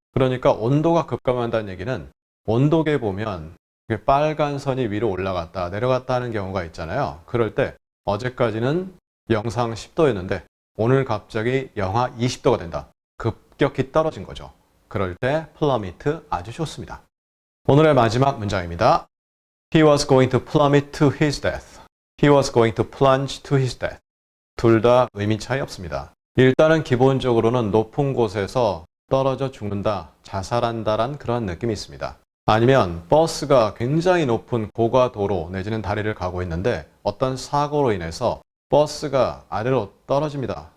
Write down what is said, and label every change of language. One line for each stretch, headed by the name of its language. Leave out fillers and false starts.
Korean: 그러니까 온도가 급감한다는 얘기는 온도계 보면 빨간 선이 위로 올라갔다 내려갔다 하는 경우가 있잖아요. 그럴 때 어제까지는 영상 10도였는데 오늘 갑자기 영하 20도가 된다. 급격히 떨어진 거죠. 그럴 때 plummet 아주 좋습니다. 오늘의 마지막 문장입니다.
English: He was going to plummet to his death. He was going to plunge to his death.
Korean: 둘 다 의미 차이 없습니다. 일단은 기본적으로는 높은 곳에서 떨어져 죽는다, 자살한다란 그런 느낌이 있습니다. 아니면 버스가 굉장히 높은 고가도로 내지는 다리를 가고 있는데 어떤 사고로 인해서 버스가 아래로 떨어집니다.